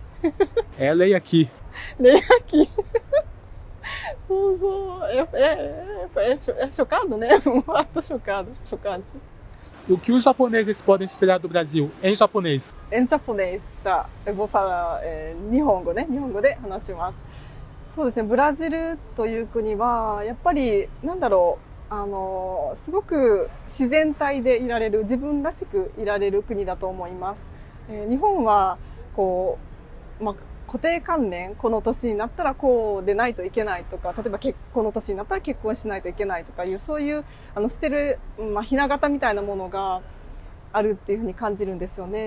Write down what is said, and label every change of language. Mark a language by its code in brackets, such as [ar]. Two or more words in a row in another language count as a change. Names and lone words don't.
[pt] É lei aqui. Nem aqui. É chocado, né? Um ato chocante. O que os japoneses podem esperar do Brasil em japonês? Em japonês, tá. Eu vou falar Nihongo, né? [ja] Nihongo で話します。そうですね。ブラジルという国はやっぱりすごく自然体でいられる、自分らしくいられる国だと思います。日本はこう固定観念、この年になったらこうでないといけないとか、例えばこの年になったら結婚しないといけないとかいう、そういう捨てる、ひな形みたいなものがあるっていうふうに感じるんですよね。